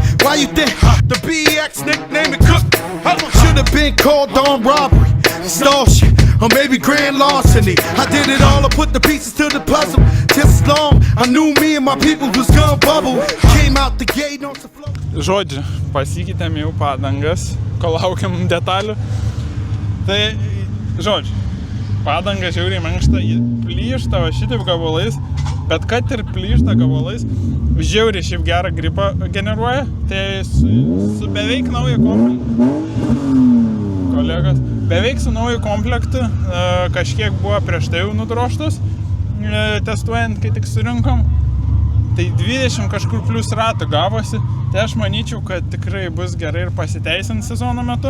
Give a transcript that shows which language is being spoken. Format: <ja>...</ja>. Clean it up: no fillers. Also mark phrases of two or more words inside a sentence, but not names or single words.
<en>Why you think the BX nickname it Cook? Should've been called on robbery, extortion, or maybe grand larceny. I did it all, I put the pieces to the puzzle. Just as long, I knew me and my people was gonna bubble. Came out the gate on the floor.</en> <lt>Žodžiu, pasikeitėm jau padangas, kol laukiam detalių. Tai, žodžiu, padanga žiauriai mankšta, plyšta va šitaip gabalais, bet kad ir plyšta gabalais, žiauriai šiaip gerą gripą generuoja, tai su beveik naujo kolegos, beveik su nauju komplektu, kažkiek buvo prieš tai jau nudroštos, testuojant, kai tik surinkom, tai 20 kažkur plus ratų gavosi, tai aš manyčiau, kad tikrai bus gerai ir pasiteisint sezono metu.</lt>